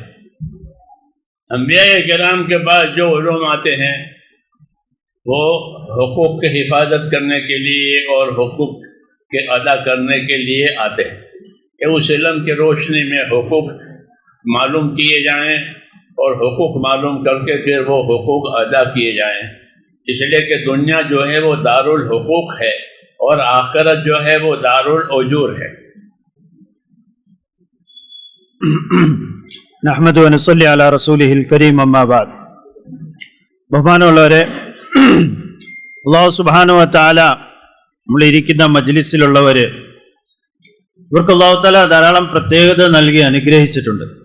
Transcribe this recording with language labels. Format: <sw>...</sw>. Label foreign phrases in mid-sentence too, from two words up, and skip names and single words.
<ur>انبیاء کرام کے پاس جو علوم آتے ہیں وہ حقوق کی حفاظت کرنے کے لیے اور حقوق کے ادا کرنے کے لیے آتے ہیں کہ اس علم کی روشنی میں حقوق معلوم کیے جائیں اور حقوق معلوم کر کے پھر وہ حقوق ادا کیے جائیں، اس لیے کہ دنیا جو ہے وہ دارالحقوق ہے اور آخرت جو ہے وہ دارالأجور ہے۔</ur> <ar>نحمده ونصلي على رسوله الكريم أما بعد.</ar> <ml>ബഹുമാനമുള്ളവരെ,</ml> <ar>الله سبحانه وتعالى</ar> <ml>നമ്മളിരിക്കുന്ന മജ്ലിസിലുള്ളവർ, ഇവർക്ക്</ml> <ar>الله تعالى</ar> <ml>ധാരാളം പ്രത്യേകത നൽകി അനുഗ്രഹിച്ചിട്ടുണ്ട്।</ml>